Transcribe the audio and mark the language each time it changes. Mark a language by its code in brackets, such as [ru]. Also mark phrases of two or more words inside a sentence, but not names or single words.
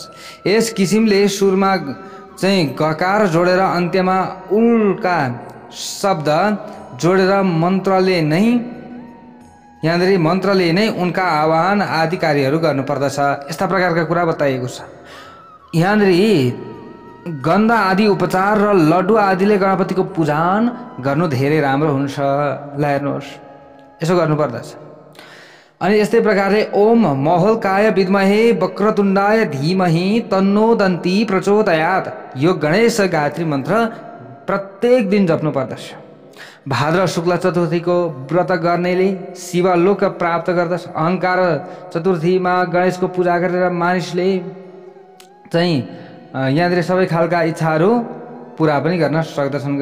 [ne] यस किसिमले सुरमा चाहिँ गकार जोडेर अन्त्यमा उल्का शब्द जोडेर मन्त्रले नै उनका आवाहन आदि कार्यहरू गर्नुपर्दछ। यस्ता प्रकारका कुरा बताइएको छ। यहाँनिर गन्ध आदि उपचार र लड्डु आदिले गणपतिको पूजन गर्नु धेरै राम्रो हुन्छ। ल हेर्नुहोस्, यसो गर्नुपर्दछ। अनि यस्तै प्रकारले [sa] ओम महोल्काय विद्महे वक्रतुण्डाय धीमहि तन्नो दन्ती प्रचोदयात् [ne] यो गणेश गायत्री मन्त्र प्रत्येक दिन जप्नु पर्दछ। भाद्र शुक्ल चतुर्थीको व्रत गर्नेले शिवलोक प्राप्त गर्दछ। अहङ्कार चतुर्थीमा गणेशको पूजा गरेर मानिसले चाहिँ यहाँनिर सबै खालका इच्छाहरू पुरा पनि गर्न सक्दछन्।